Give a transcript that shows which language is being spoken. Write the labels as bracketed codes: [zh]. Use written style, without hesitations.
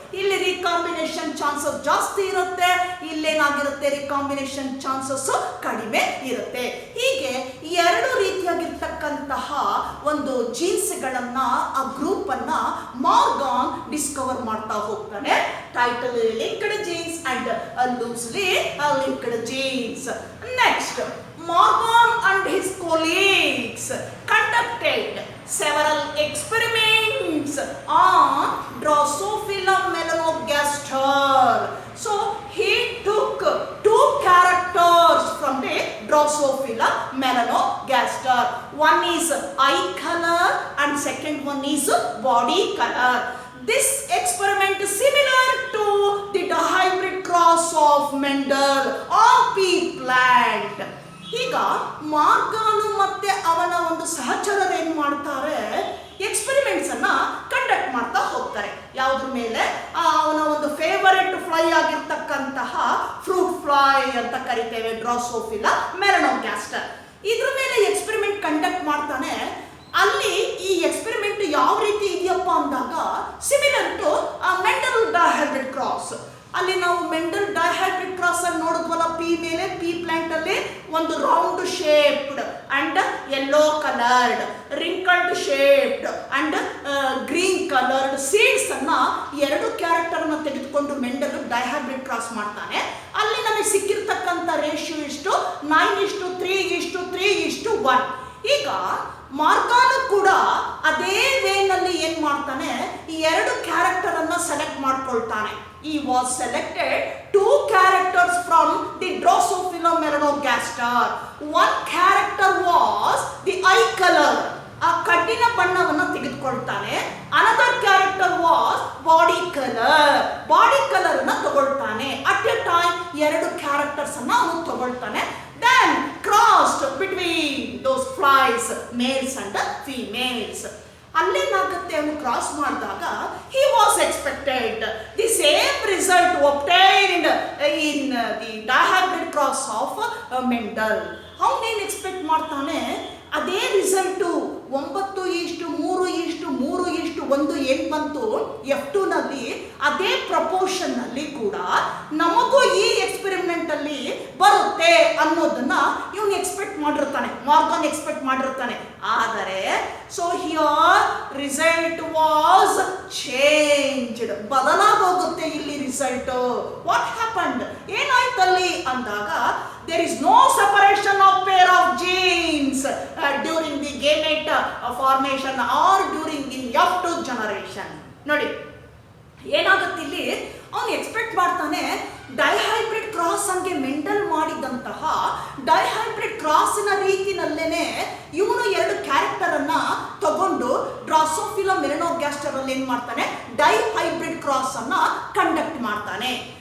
[kn] ಇಲ್ಲಿ recombination chances ಜಾಸ್ತಿ ಇರುತ್ತೆ, ಇಲ್ಲೇನಾಗಿರುತ್ತೆ ರಿಕಾಂಬಿನೇಷನ್ ಚಾನ್ಸಸ್ ಕಡಿಮೆ ಇರುತ್ತೆ. ಹೀಗೆ ಎರಡು ರೀತಿಯಾಗಿರ್ತಕ್ಕಂತಹ ಒಂದು ಜೀನ್ಸ್ಗಳನ್ನ, ಆ ಗ್ರೂಪ್ ಅನ್ನ ಮಾರ್ಗನ್ ಡಿಸ್ಕವರ್ ಮಾಡ್ತಾ ಹೋಗ್ತಾನೆ. [en] Tightly linked genes and loosely linked genes. Next, Morgan and his colleagues conducted several experiments on Drosophila melanogaster. So he took two characters from the Drosophila melanogaster. One is eye color and second one is body color. This experiment is similar to the dihybrid cross of Mendel on pea plant. [kn] ಈಗ Morgan ಮತ್ತೆ ಅವನ ಒಂದು ಸಹಚರರು ಏನ್ ಮಾಡ್ತಾರೆ, experiments ಅನ್ನ conduct ಮಾಡ್ತಾ ಹೋಗ್ತಾರೆ. ಯಾವುದ್ರ ಮೇಲೆ, ಅವನ ಒಂದು ಫೇವರೆಟ್ ಫ್ಲೈ ಆಗಿರ್ತಕ್ಕಂತಹ ಫ್ರೂಟ್ ಫ್ಲೈ ಅಂತ ಕರಿತೇವೆ, ಡ್ರಾಸೋಫಿಲಾ ಮೆಲನೋಗ್ಯಾಸ್ಟರ್. ಇದ್ರ ಮೇಲೆ ಎಕ್ಸ್ಪೆರಿಮೆಂಟ್ ಕಂಡಕ್ಟ್ ಮಾಡ್ತಾನೆ. ಅಲ್ಲಿ ಈ ಎಕ್ಸ್ಪೆರಿಮೆಂಟ್ ಯಾವ ರೀತಿ ಇದೆಯಪ್ಪ ಅಂದಾಗ, [en] Similar to Mendel dihybrid cross. [kn] ಅಲ್ಲಿ ನಾವು ಮೆಂಡಲ್ ಡೈಹೈಬ್ರಿಡ್ ಕ್ರಾಸ್ ಅಲ್ಲಿ ನೋಡಿದ್ವಲ್ಲ, ಪಿ ಮೇಲೆ ಪಿ ಪ್ಲಾಂಟ್ ಅಲ್ಲಿ ಒಂದು [en] round shaped and yellow coloured, wrinkled shaped and green coloured seeds [kn] ಅನ್ನ ಎರಡು ಕ್ಯಾರೆಕ್ಟರ್ ಅನ್ನ ತೆಗೆದುಕೊಂಡು ಮೆಂಡಲ್ ಡೈಹೈಬ್ರಿಡ್ ಕ್ರಾಸ್ ಮಾಡ್ತಾನೆ. ಅಲ್ಲಿ ನಮಗೆ ಸಿಕ್ಕಿರ್ತಕ್ಕಂಥ ರೇಷಿಯೋ ಇಷ್ಟು 9:3:3:1. ಈಗ ಮಾರ್ಗಾನು ಕೂಡ ಅದೇ ವೇನಲ್ಲಿ ಏನ್ ಮಾಡ್ತಾನೆ, ಈ ಎರಡು ಕ್ಯಾರೆಕ್ಟರ್ ಅನ್ನ select ಮಾಡ್ಕೊಳ್ತಾನೆ. [en] He was selected 2 characters from the Drosophila melanogaster. One character was the eye color, [kn] ಆ ಕಣ್ಣಿನ ಬಣ್ಣವನ್ನು ತೆಗೆದುಕೊಳ್ತಾನೆ. [en] Another character was body color, [kn] body colour ಅನ್ನ ತಗೊಳ್ತಾನೆ. [en] at a time [kn] ಎರಡು ಕ್ಯಾರೆಕ್ಟರ್ಸ್ ಅನ್ನ ಅವನು ತಗೊಳ್ತಾನೆ. [en] Then crossed between those flies, males and females. [kn] ಅಲ್ಲೇನಾಗುತ್ತೆ, ಅವನು cross ಮಾಡಿದಾಗ [en] he was expected the same result obtained in the dihybrid cross of Mendel. [kn] ಅವನೇನು expect ಮಾಡ್ತಾನೆ, ಅದೇ result 9:3:3:1 ಏನು ಬಂತು F2 ನಲ್ಲಿ, ಅದೇ ಪ್ರಪೋರ್ಷನ್ ನಲ್ಲಿ ಕೂಡ ನಮಗೂ ಈ ಎಕ್ಸ್ಪೆರಿಮೆಂಟ್ ಅಲ್ಲಿ ಬರುತ್ತೆ ಅನ್ನೋದನ್ನ ಇವನು ಎಕ್ಸ್ಪೆಕ್ಟ್ ಮಾಡಿರ್ತಾನೆ, ಮಾರ್ಗನ್ ಎಕ್ಸ್ಪೆಕ್ಟ್ ಮಾಡಿರ್ತಾನೆ. [en] ಆದರೆ so here result was changed, [kn] ಬದಲಾಗೋಗುತ್ತೆ ಇಲ್ಲಿ ರಿಸಲ್ಟ್. [en] what happened, [kn] ಏನಾಯ್ತಲ್ಲಿ ಅಂದಾಗ, [en] there is no separation of pair of genes during the gamete formation or during the F2 generation. [kn] ನೋಡಿ ಏನಾಗುತ್ತೆ ಇಲ್ಲಿ, ಅವನು ಎಕ್ಸ್ಪೆಕ್ಟ್ ಮಾಡ್ತಾನೆ ಡೈಹೈಬ್ರಿಡ್ ಕ್ರಾಸ್ ಹಂಗೆ ಮೆಂಡಲ್ ಮಾಡಿದಂತಹ ಡೈಹೈಬ್ರಿಡ್ ಕ್ರಾಸಿನ ರೀತಿನಲ್ಲೇನೆ ಇವನು ಎರಡು ಕ್ಯಾರೆಕ್ಟರ್ ಅನ್ನ ತಗೊಂಡು ಡ್ರಾಸೋಫಿಲಾ ಮೆಲನೋಗ್ಯಾಸ್ಟರ್ ಅಲ್ಲಿ ಏನ್ ಮಾಡ್ತಾನೆ, ಡೈಹೈಬ್ರಿಡ್ ಕ್ರಾಸ್ ಅನ್ನ ಕಂಡಕ್ಟ್ ಮಾಡ್ತಾನೆ.